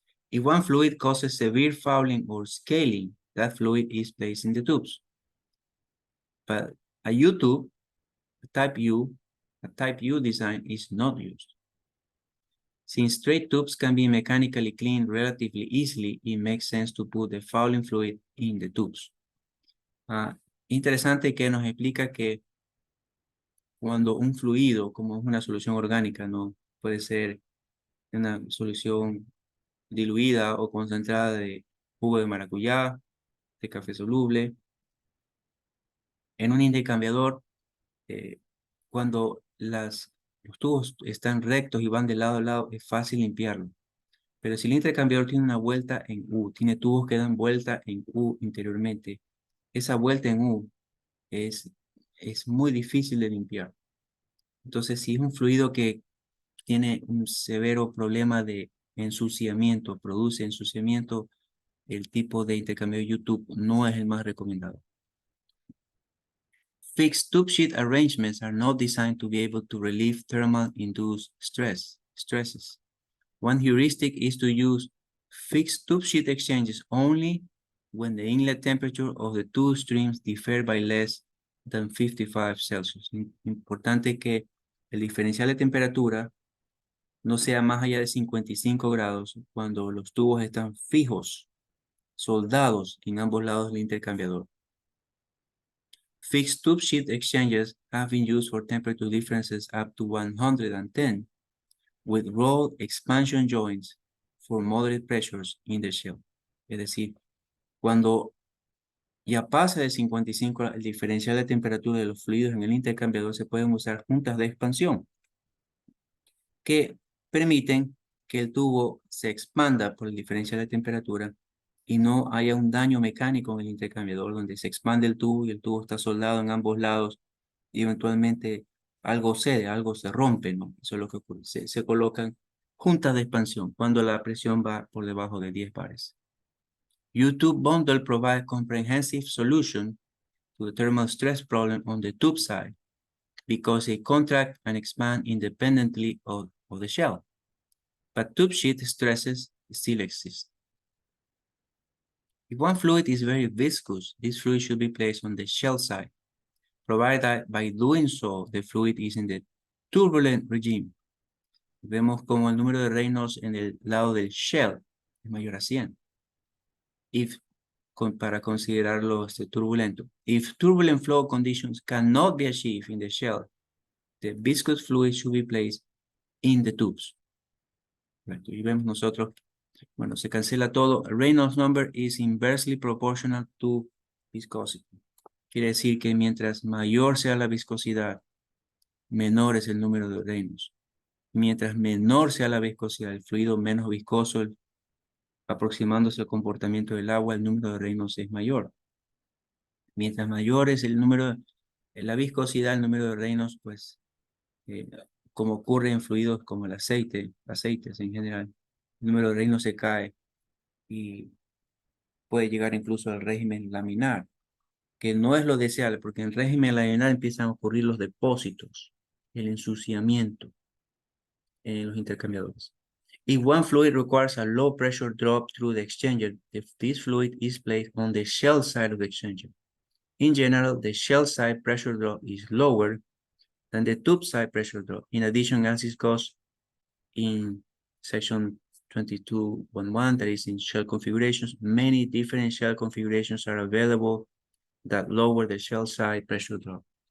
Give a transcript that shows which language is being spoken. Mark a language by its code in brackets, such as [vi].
[en] If one fluid causes severe fouling or scaling, that fluid is placed in the tubes. But a U-tube, a type U design is not used. Since straight tubes can be mechanically cleaned relatively easily, it makes sense to put the fouling fluid in the tubes. [es] Interesante que nos explica que cuando un fluido, como es una solución orgánica, no puede ser una solución diluida o concentrada de jugo de maracuyá, de café soluble, en un intercambiador, cuando los tubos están rectos y van de lado a lado, es fácil limpiarlo. Pero si el intercambiador tiene una vuelta en U, tiene tubos que dan vuelta en U interiormente, esa vuelta en U es muy difícil de limpiar. Entonces, si es un fluido que tiene un severo problema de ensuciamiento, produce ensuciamiento, el tipo de intercambio U-tube no es el más recomendado. [en] Fixed tube sheet arrangements are not designed to be able to relieve thermal-induced stresses. One heuristic is to use fixed tube sheet exchanges only when the inlet temperature of the two streams differ by less than 55 Celsius. [es] Importante que el diferencial de temperatura no sea más allá de 55 grados cuando los tubos están fijos soldados en ambos lados del intercambiador. [en] Fixed tube sheet exchangers have been used for temperature differences up to 110 with roll expansion joints for moderate pressures in the shell. [es] Es decir, cuando ya pasa de 55 el diferencial de temperatura de los fluidos en el intercambiador, se pueden usar juntas de expansión que permiten que el tubo se expanda por el diferencial de temperatura y no haya un daño mecánico en el intercambiador donde se expande el tubo y el tubo está soldado en ambos lados y eventualmente algo cede, algo se rompe, ¿no? Eso es lo que ocurre. Se colocan juntas de expansión cuando la presión va por debajo de 10 bares. [en] U-tube bundle provides comprehensive solution to the thermal stress problem on the tube side because they contract and expand independently of the shell. But tube sheet stresses still exist. If one fluid is very viscous, this fluid should be placed on the shell side, provided that by doing so, the fluid is in the turbulent regime. [es] Vemos como el número de Reynolds en el lado del shell es mayor a 100. Para considerarlo turbulento. [en] If turbulent flow conditions cannot be achieved in the shell, the viscous fluid should be placed in the tubes. [es] Y vemos nosotros, bueno, se cancela todo. [en] Reynolds number is inversely proportional to viscosity. [es] Quiere decir que mientras mayor sea la viscosidad, menor es el número de Reynolds. Mientras menor sea la viscosidad del fluido, menos viscoso, aproximándose al comportamiento del agua, el número de Reynolds es mayor. Mientras mayor es el número, la viscosidad, el número de Reynolds, pues, como ocurre en fluidos como el aceite, aceites en general, el número de Reynolds se cae y puede llegar incluso al régimen laminar, que no es lo deseable, porque en el régimen laminar empiezan a ocurrir los depósitos, el ensuciamiento en los intercambiadores. [en] If one fluid requires a low pressure drop through the exchanger, if this fluid is placed on the shell side of the exchanger, in general, the shell side pressure drop is lower than the tube side pressure drop. In addition, as discussed in section 22.1, that is in shell configurations, many different shell configurations are available that lower the shell side pressure drop.